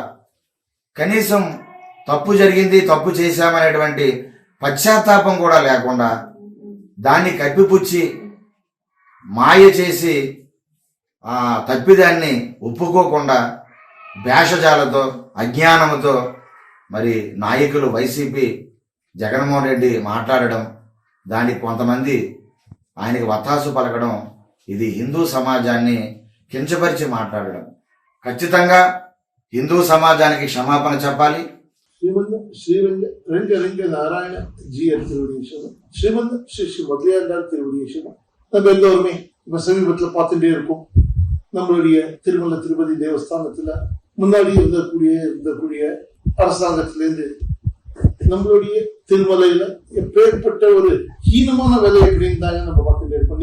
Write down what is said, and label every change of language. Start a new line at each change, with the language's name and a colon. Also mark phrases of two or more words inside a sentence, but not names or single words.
Telugu: కనీసం తప్పు జరిగింది, తప్పు చేశామనేటువంటి పశ్చాత్తాపం కూడా లేకుండా దాన్ని కప్పిపుచ్చి మాయ చేసి ఆ తప్పిదాన్ని ఒప్పుకోకుండా భేషజాలతో అజ్ఞానంతో మరి నాయకులు వైసీపీ జగన్మోహన్ రెడ్డి మాట్లాడడం, దానికి కొంతమంది ఆయనకి వత్తాసు పలకడం, ఇది హిందూ సమాజాన్ని కించపరిచి మాట్లాడడం. ఖచ్చితంగా హిందూ సమాజానికి క్షమాపణ చెప్పాలి.
Tamil: శ్రీరంగ నారాయణ ஜி திருவடியேஸ்வரம், ஸ்ரீமந்த் ஸ்ரீ முதலியாண்டார் திருவடியேஸ்வரம். நம்ம எல்லோருமே இப்ப சமீபத்தில் பார்த்துட்டே இருக்கோம். நம்மளுடைய திருமலை திருப்பதி தேவஸ்தானத்துல முன்னாடி இருந்தக்கூடிய அரசாங்கத்திலேருந்து நம்மளுடைய திருமலையில எப்பேற்பட்ட ஒரு ஹீனமான வேலை எப்படின்னு தாங்க நம்ம பார்த்துட்டே இருக்கோம்.